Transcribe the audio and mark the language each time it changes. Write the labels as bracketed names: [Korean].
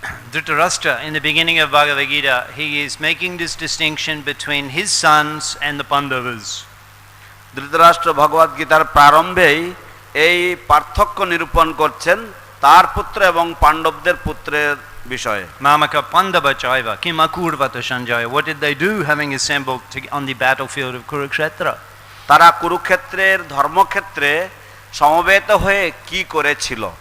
[English] Dhritarashtra, in the beginning of Bhagavad Gita, he is making this distinction between his sons and the Pandavas. [Bangla] Dhritarashtra ভগবদ গীতার প্রারম্ভেই এই পার্থক্য নিরূপণ করছেন তার পুত্র এবং পাণ্ডবদের পুত্রের বিষয়ে। [Sanskrit] Mamaka Pandavachaiva Kimakurvata Shanjaya. [English] What did they do having assembled on the battlefield of Kurukshetra? [Bangla] তারা কুরুক্ষেত্রের ধর্মক্ষেত্রে সমবেত হয়ে কি করেছিল?